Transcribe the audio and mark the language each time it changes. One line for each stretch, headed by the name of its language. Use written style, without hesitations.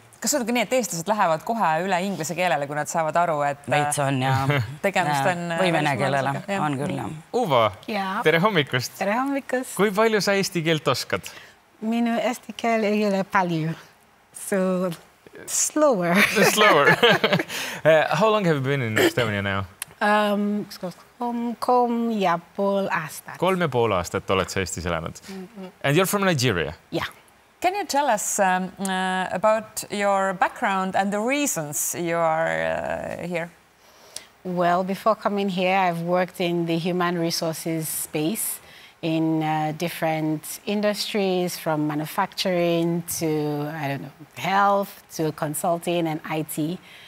Estonian: Kas on nii, et eestlased lähevad kohe üle inglise keelele, kui nad saavad aru, et veits on ja tegemist on või vene keelele on küll. Uva, tere hommikust. Tere hommikust. Kui palju sa eesti keelt oskad? Minu eesti keel ei ole palju.
English: So slower. Slower. How long have you been in Estonia now?
Estonian: 3,5 aastat. 3,5 aastat oled sa Eestis elanud.
English: And you're from Nigeria? Yeah. Can you tell us about your background and the reasons you are here? Well, before coming here, I've worked in the human resources space in different industries, from manufacturing to, I don't know, health to consulting and IT.